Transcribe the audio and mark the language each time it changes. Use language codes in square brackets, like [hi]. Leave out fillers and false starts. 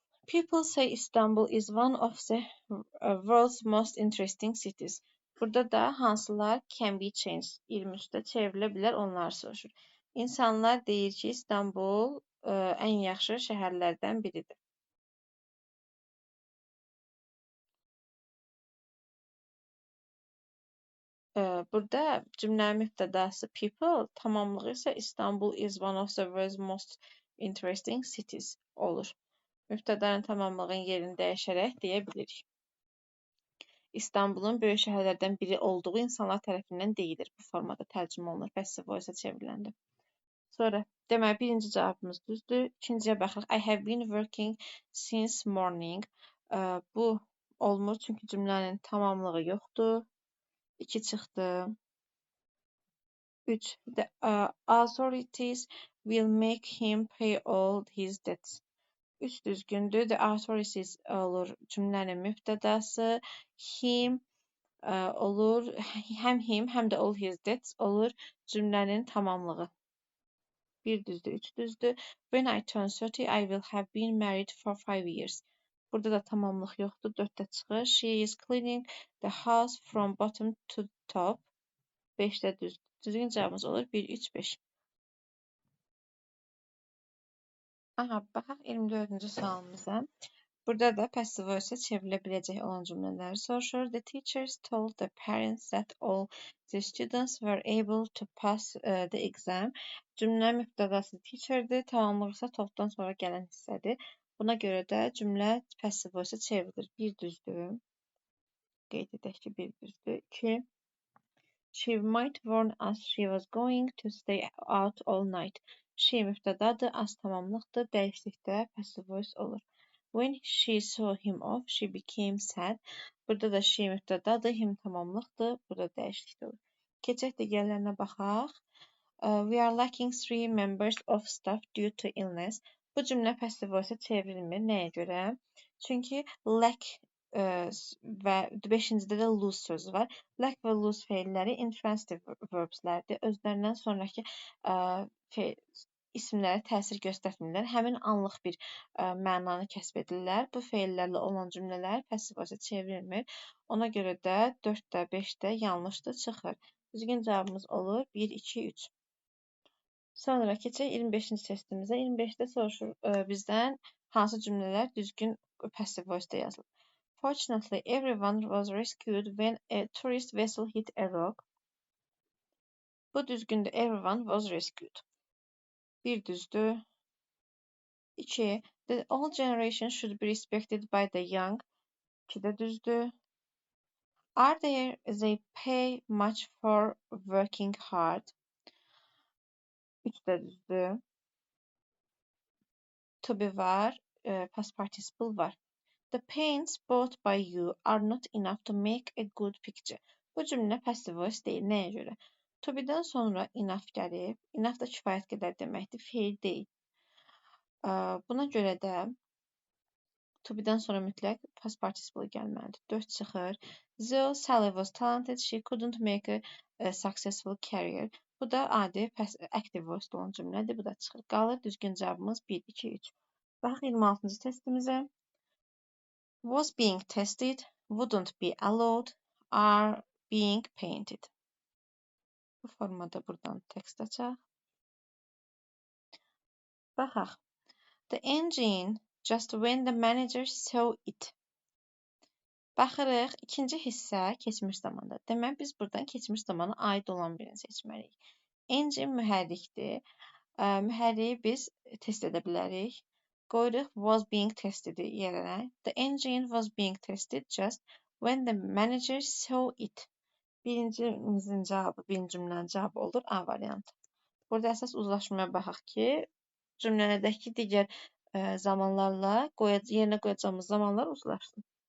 [en] People say Istanbul is one of the world's most interesting cities. [az] Burada da hansılar [en] can be changed. [az] 23-də çevrilə bilər, onları soruşur. İnsanlar deyir ki, İstanbul ən yaxşı şəhərlərdən biridir. Burada cümlənin mübtədası people, tamamlığı isə [en] Istanbul is one of the world's most interesting cities [az] olur. Mübtədanın tamamlığın yerini dəyişərək deyə bilirik. İstanbulun böyük şəhərlərdən biri olduğu insanlar tərəfindən deyilir. Bu formada tərcümə olunur, passive voice-a çevriləndə. Sonra, deməli, birinci cavabımız düzdür. İkinciyə baxırıq. [en] I have been working since morning. [az] Bu olmur, çünki cümlənin tamamlığı yoxdur. 2 çıxdı. 3. [en] The authorities will make him pay all his debts. [az] 3 düzgündür. The authorities olur cümlənin mübtədası. Him olur. Həm him, həm də all his debts olur cümlənin tamamlığı. 1 düzdür, 3 düzdür. [en] When I turn 30, I will have been married for 5 years. [az] Burada da tamamlıq yoxdur, 4-də çıxır. [en] She is cleaning the house from bottom to top. [az] 5-də düzdür. Düzgün cavabımız olur 1, 3, 5. Aha, baxaq 24-cü sualımıza. Burada da passive voice çevrilə biləcək olan cümlələri soruşur. [en] The teachers told the parents that all the students were able to pass the exam. [az] Cümlə mübtədası teacherdir, tamamlıq isə topdan sonra gələn hissədir. Buna görə də cümlə passive voice çevrilir. 1 düzdür. Qeyd edək ki, 1 düzdür. 2. [en] She might warn us she was going to stay out all night. [az] She mübtədadır, as tamamlıqdır, dəyişdikdə passive voice olur. [en] When she saw him off, she became sad. [az] Burada da she mübtədadır, him tamamlıqdır, burada dəyişiklik olur. Keçək digərlərinə baxaq. [en] We are lacking 3 members of staff due to illness. [az] Bu cümlə passive voice çevrilmir. Nəyə görə? Çünki lack və 5-cidə də lose sözü var. Lack və lose feilləri intransitive verbslərdir. Özlərindən sonraki isimlərə təsir göstərmirlər. Həmin anlıq bir mənanı kəsb edirlər. Bu feillərlə olan cümlələr passive voice çevrilmir. Ona görə də 4-də, 5-də yanlışdır, çıxır. Düzgün cavabımız olur 1, 2, 3. Sonra keçək 25-ci testimizə. 25-də soruşur bizdən hansı cümlələr düzgün passive voice-da yazılır. [en] Fortunately, everyone was rescued when a tourist vessel hit a rock. [az] Bu düzgündür. [en] Everyone was rescued. [az] 1 düzdür. 2. [en] The old generation should be respected by the young. [az] 2-də düzdür. [en] Are they pay much for working hard? [az] 3-də düzdür. To be var, past participle var. [en] The paints bought by you are not enough to make a good picture. [az] Bu cümlə passive voice deyil. Nəyə görə? To be-dən sonra enough gəlib. Enough da kifayət qədər deməkdir. Feil deyil. Buna görə də to be-dən sonra mütləq past participle gəlməlidir. 4 çıxır. [en] Though Sally was talented, she couldn't make a successful career. [az] Bu da adi active voice olan cümlədir. Bu da çıxır. Qalır düzgün cavabımız 1, 2, 3. Baxaq 26-cı testimizə. [en] Was being tested, wouldn't be allowed, are being painted. [az] Bu formada buradan tekst açaq. Baxaq. [en] The engine just when the manager saw it. [az] Baxırıq, ikinci hissə keçmiş zamanda. Demək, biz buradan keçmiş zamana aid olan birini seçməliyik. Engine mühərrikdir. Mühərriyi biz test edə bilərik. Qoyuruq was being tested yerine. [en] The engine was being tested just when the manager saw it. [az] Birincimizin cavabı, birinci cümlənin cavabı olur A variantı. Burada əsas uzlaşmaya baxaq ki, cümlədəki digər zamanlarla yerinə qoyacağımız zamanlar uzlaşsın.